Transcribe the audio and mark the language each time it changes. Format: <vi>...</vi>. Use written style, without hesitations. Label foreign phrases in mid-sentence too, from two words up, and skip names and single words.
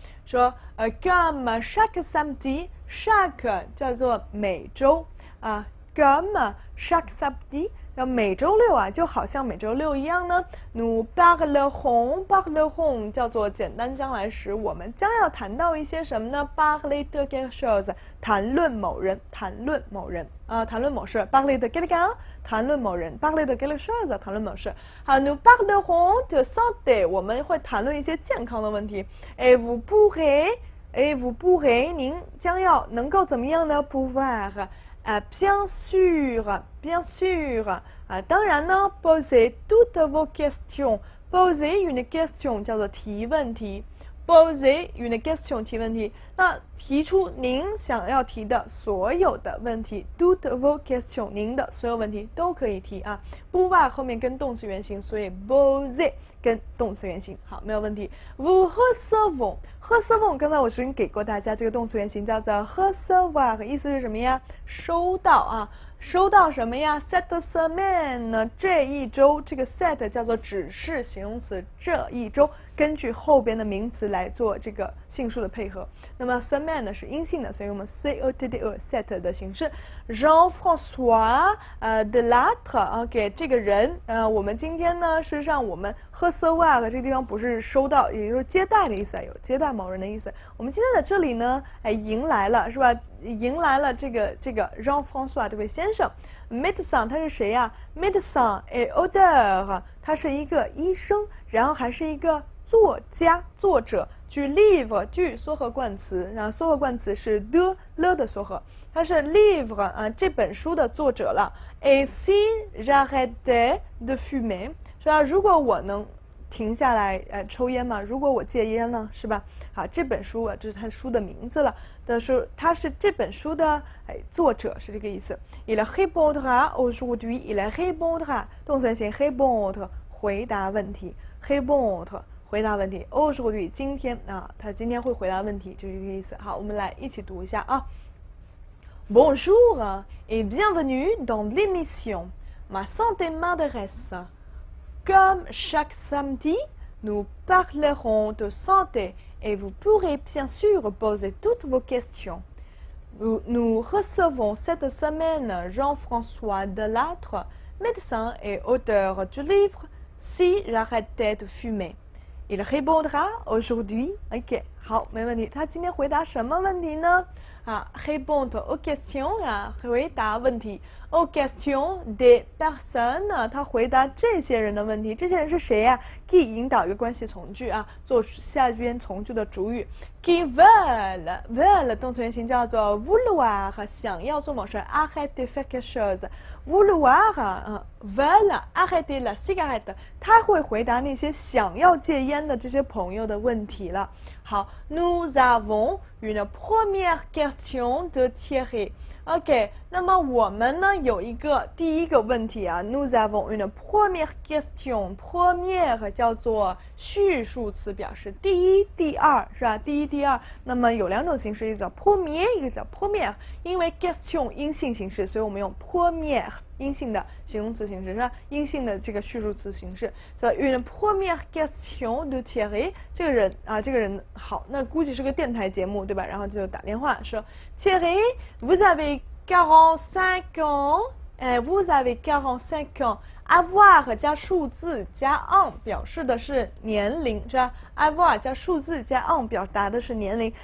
<zh>说</zh> <fr>comme chaque samedi，</fr> <zh>chaque 叫做每周啊 ，</zh> <fr>comme chaque samedi。</fr> <zh>要每周六啊，就好像每周六一样呢。</zh> <fr>Nous parlerons</fr> <zh>叫做简单将来时，我们将要谈到一些什么呢 ？</zh> <fr>Parler de quelque chose，</fr> <zh>谈论某人啊，谈论某事。</zh> <fr>Parler de quelqu'un，</fr> <zh>谈论某人。</zh> <fr>Parler de quelque chose，</fr> <zh>谈论某事。好 ，</zh> <fr>Nous parlerons de santé，</fr> <zh>我们会谈论一些健康的问题。</zh> <fr>Et vous pourrez，</fr> <zh>您将要能够怎么样呢 ？Pouvoir。bien sûr，当然呢 ，</zh> <fr>poser toutes vos questions， poser une question</fr> <zh>叫做提问题 ，</zh> <fr>poser une question</fr> <zh>提问题，那提出您想要提的所有的问题 ，</zh> <fr>toutes vos questions</fr> <zh>您的所有问题都可以提啊 ，pouvoir 后面跟动词原形，所以 poser 跟动词原形，好，没有问题。</zh> <fr>Vous recevons，</fr> <zh>刚才我已经给过大家这个动词原形叫做 recevoir， 意思是什么呀？收到啊。收到什么呀 ？</zh> <fr>Cette semaine</fr> <zh>呢？这一周，这个 set 叫做指示形容词。这一周根据后边的名词来做这个性数的配合。那么 semaine 呢是阴性的，所以我们</zh> <fr>cette set</fr> <zh>的形式。Jean-François Delattre OK 这个人我们今天呢，事实上我们 recevoir 这个地方不是收到，也就是接待的意思，有接待某人的意思。我们今天在这里呢，迎来了是吧？迎来了这个 Jean-François 这位先生 ，médecin 他是谁呀 ？</zh> <fr>médecin et auteur</fr> <zh>他是一个医生，然后还是一个作家、作者</zh> <fr>du livre</fr> <zh>句缩合冠词，然后缩合冠词是 de 了的缩合，它是 livre 啊这本书的作者了。</zh> <fr>Et si j'arrêtais de fumer，</fr> <zh>是吧？如果我能停下来抽烟嘛，如果我戒烟了，是吧？好，这本书啊，这是他书的名字了。但是他是这本书的作者是这个意思。</zh> <fr>Il répondra aujourd'hui. Il répondra</fr> <zh>动词原形 répondre 回答问题 répondre 回答问题 aujourd'hui 今天啊，他今天会回答问题，就是这个意思。好，我们来一起读一下啊。</zh> <fr>Bonjour et bienvenue dans l'émission. Ma santé m'intéresse. Comme chaque samedi, nous parlerons de santé et vous pourrez bien sûr poser toutes vos questions. Nous recevons cette semaine Jean-François Delattre, médecin et auteur du livre « Si j'arrêtais de fumer ». Il répondra aujourd'hui.</fr> <zh>OK， 好，没问题。他今天回答什么问题呢？</zh> <fr>répondre aux questions</fr> <zh>啊，回答问题。</zh> <fr>aux questions des personnes</fr> <zh>他回答这些人的问题。这些人是谁呀？qui 引导一个关系从句啊，做下边从句的主语。</zh> <fr>qui veulent</fr> <zh>动词原形叫做 vouloir 想要做某事</zh> <fr>arrêter faire quelque chose vouloir veulent arrêter la cigarette</fr> <zh>他会回答那些想要戒烟的这些朋友的问题了。好</zh> <fr>nous avons une première question de Thierry。</fr> <zh>OK， 那么我们呢有一个第一个问题啊 ，</zh> <fr>nous avons une première question。</fr> <zh>première 叫做序数词，表示第一、第二，是吧？第一、第二。那么有两种形式，一个叫 premier， 一个叫 première。因为 question 阴性形式，所以我们用 première 阴性的形容词形式，是吧？阴性的这个序数词形式。</zh> <fr>所以 une première question de Thierry，</fr> <zh>这个人好，那估计是个电台节目，对吧？然后就打电话说 Thierry，</zh> <fr>vous avez 45 ans， vous avez 45 ans。</fr> <zh>avoir 加数字加 on 表示的是年龄，是吧 ？avoir 加数字加 on 表达的是年龄。</zh>